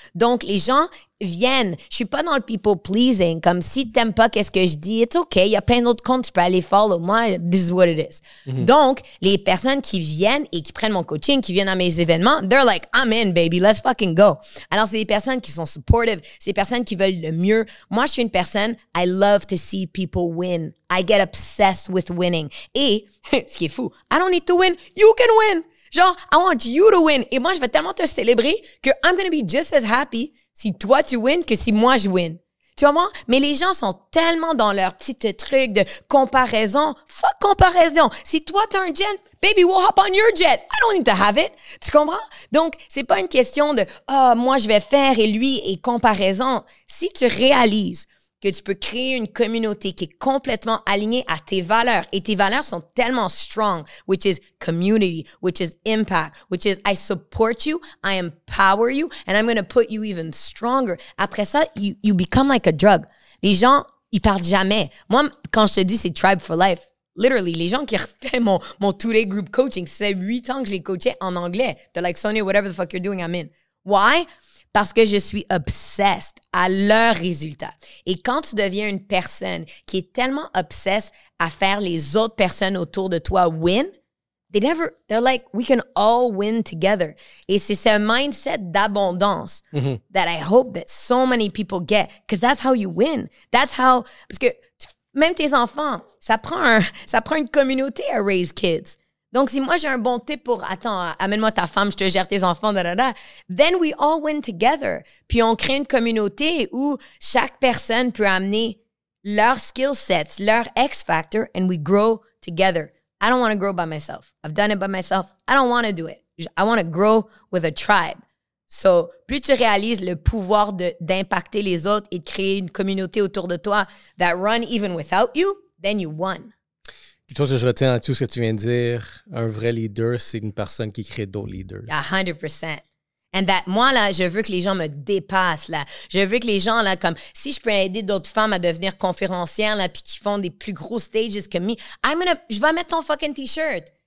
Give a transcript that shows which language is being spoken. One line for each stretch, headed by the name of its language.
French: Donc, les gens viennent. Je suis pas dans le people pleasing, comme si t'aimes pas qu'est-ce que je dis,
English: it's okay,
French: il y a plein d'autres comptes, tu peux aller follow. Moi,
English: this is what it is.
French: Donc, les personnes qui viennent et qui prennent mon coaching, qui viennent à mes événements,
English: they're like, I'm in, baby, let's fucking go.
French: Alors, c'est des personnes qui sont supportive, c'est des personnes qui veulent le mieux. Moi, je suis une personne,
English: I love to see people win. I get obsessed with winning.
French: Et, ce qui est fou,
English: I don't need to win, you can win.
French: Genre,
English: I want you to win.
French: Et moi, je vais tellement te célébrer que
English: I'm gonna be just as happy
French: si toi tu win que si moi je win. Tu vois? Mais les gens sont tellement dans leur petit truc de comparaison.
English: Fuck comparaison.
French: Si toi t'as un jet,
English: baby, we'll hop on your jet. I don't need to have it.
French: Tu comprends? Donc, c'est pas une question de, moi je vais faire et lui et comparaison. Si tu réalises que tu peux créer une communauté qui est complètement alignée à tes valeurs. Et tes valeurs sont tellement
English: strong, which is community, which is impact, which is I support you, I empower you, and I'm going to put you even stronger.
French: Après ça,
English: you become like a drug.
French: Les gens, ils partent jamais. Moi, quand je te dis c'est Tribe for Life, literally, les gens qui refait mon two-day group coaching, ça fait 8 ans que je les coachais en anglais.
English: They're like, Sonia, whatever the fuck you're doing, I'm in. Why?
French: Parce que je suis obsessed à leurs résultats. Et quand tu deviens une personne qui est tellement obsessed à faire les autres personnes autour de toi win,
English: they're like, we can all win together.
French: Et c'est ce mindset d'abondance
English: that I hope that so many people get, because that's how you win. That's how,
French: parce que même tes enfants, ça prend une communauté à raise kids. Donc, si moi, j'ai un bon tip pour, attends, amène-moi ta femme, je te gère tes enfants,
English: then we all win together.
French: Puis, on crée une communauté où chaque personne peut amener leurs skill sets, leur X factor,
English: and we grow together. I don't want to grow by myself. I've done it by myself. I don't want to do it. I want to grow with a tribe.
French: So, plus tu réalises le pouvoir d'impacter les autres et de créer une communauté autour de toi
English: that run even without you, then you won.
French: Quelque chose que je retiens dans tout ce que tu viens de dire, un vrai leader, c'est une personne qui crée d'autres leaders. 100%.
English: And that,
French: moi, là, je veux que les gens me dépassent, là. Je veux que les gens, là, comme, si je peux aider d'autres femmes à devenir conférencières, là, puis qui font des plus gros stages que moi, je vais mettre ton fucking T-shirt.